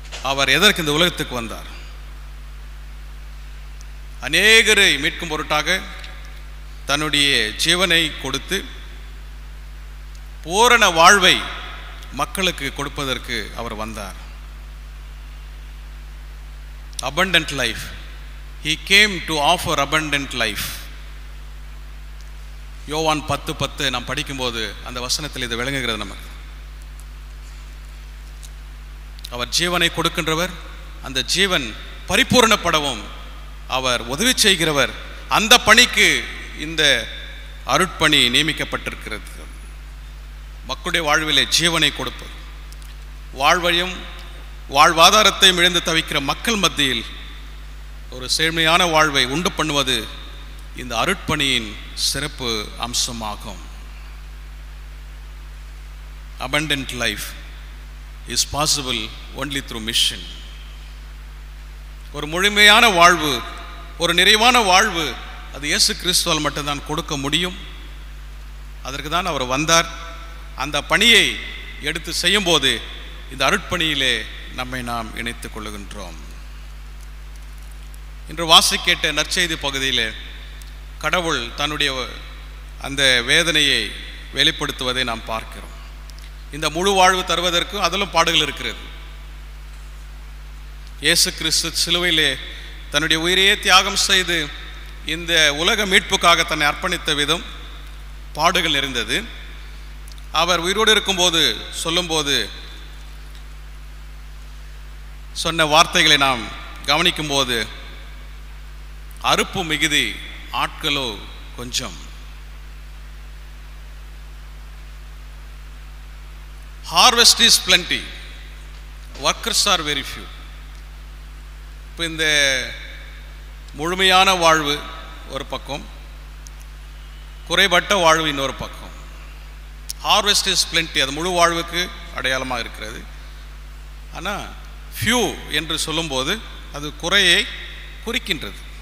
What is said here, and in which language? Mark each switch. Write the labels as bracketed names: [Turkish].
[Tamil] அவர் எதற்கு இந்த உலகத்துக்கு வந்தார்? அநேகரை மீட்கும் பொருட்டாக தன்னுடைய ஜீவனை கொடுத்து பூரண வாழ்வை மக்களுக்கு கொடுப்பதற்கு அவர் வந்தார். [English] abundant life. He came to offer abundant life. [Tamil] யோவான் 10:10 நாம் படிக்கும்போது அந்த வசனத்தில் இது விளங்குகிறது நமக்கு. அவர் ஜீவனை கொடுக்கின்றவர், அந்த ஜீவன் பரிபூரணப்படவும் அவர் உதவி செய்கிறவர். அந்த பணிக்கு இந்த அருட்பணி நியமிக்கப்பட்டிருக்கிறது. மக்களுடைய வாழ்விலே ஜீவனை கொடுப்பது, வாழ்வையும் வாழ்வாதாரத்தையும் இழந்து தவிக்கிற மக்கள் மத்தியில் ஒரு செழுமையான வாழ்வை உண்டு பண்ணுவது இந்த அருட்பணியின் சிறப்பு அம்சமாகும். [English] abundant life is possible only through mission. [Tamil] ஒரு முழுமையான வாழ்வு, ஒரு நிறைவான வாழ்வு அது இயேசு கிறிஸ்துவால் மட்டும்தான் கொடுக்க முடியும். அதற்கு தான் அவர் வந்தார். அந்த பணியை எடுத்து செய்யும்போது இந்த அருட்பணியிலே நம்மை நாம் இணைத்துக் கொள்ளுகின்றோம். இன்று வாசிக்கேட்ட நற்செய்தி பகுதியிலே கடவுள் தன்னுடைய அந்த வேதனையை வெளிப்படுத்துவதை நாம் பார்க்கிறோம். இந்த முழு வாழ்வு தருவதற்கு அதிலும் பாடுகள் இருக்கிறது. இயேசு கிறிஸ்து சிலுவையிலே தன்னுடைய உயிரையே தியாகம் செய்து இந்த உலக மீட்புக்காக தன்னை அர்ப்பணித்த விதம் பாடுகள் நிறைந்தது. அவர் உயிரோடு இருக்கும்போது சொல்லும்போது சொன்ன வார்த்தைகளை நாம் கவனிக்கும் போது, அறுப்பு மிகுதி, ஆட்களோ கொஞ்சம். [English] Harvest is plenty, workers are very few. [Tamil] இப்போ இந்த முழுமையான வாழ்வு ஒரு பக்கம், குறைபட்ட வாழ்வு இன்னொரு பக்கம். [English] harvest is plenty, [Tamil] அது முழு வாழ்வுக்கு அடையாளமாக இருக்கிறது. ஆனால் ஃபியூ என்று சொல்லும்போது அது குறையை குறிக்கின்றது.